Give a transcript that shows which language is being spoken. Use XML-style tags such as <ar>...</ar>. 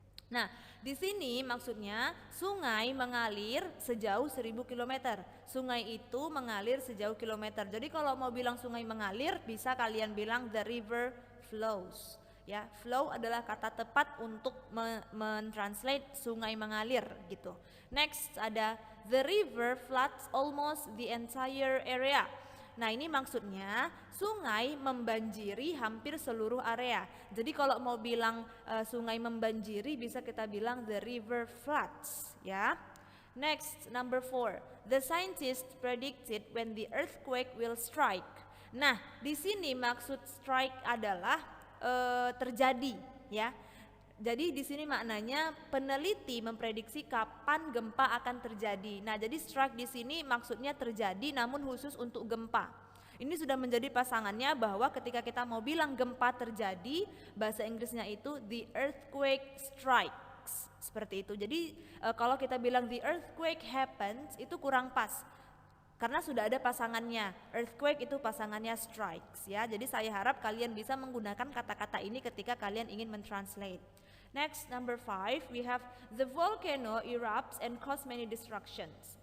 <id>Nah, di sini maksudnya sungai mengalir sejauh 1.000 km. Sungai itu mengalir sejauh kilometer. Jadi kalau mau bilang sungai mengalir, bisa kalian bilang</id> <en>the river flows.</en> <id>Ya, flow adalah kata tepat untuk mentranslate sungai mengalir gitu.</id> <en>Next ada the river floods almost the entire area.</en> <id>Nah, ini maksudnya sungai membanjiri hampir seluruh area. Jadi kalau mau bilang sungai membanjiri, bisa kita bilang</id> <en>the river floods,</en> <id>ya. Next, number 4.</id> <en>The scientists predicted when the earthquake will strike.</en> <id>Nah, di sini maksud strike adalah terjadi, ya. Jadi di sini maknanya peneliti memprediksi kapan gempa akan terjadi. Nah, jadi strike di sini maksudnya terjadi namun khusus untuk gempa. Ini sudah menjadi pasangannya bahwa ketika kita mau bilang gempa terjadi, bahasa Inggrisnya itu</id> <en>the earthquake strikes.</en> <id>Seperti itu. Jadi kalau kita bilang</id> <en>the earthquake happens</en> <id>itu kurang pas. Karena sudah ada pasangannya. Earthquake itu pasangannya strikes, ya. Jadi saya harap kalian bisa menggunakan kata-kata ini ketika kalian ingin mentranslate.</id> <en>Next, number 5, we have the volcano erupts and cause many destructions.</en>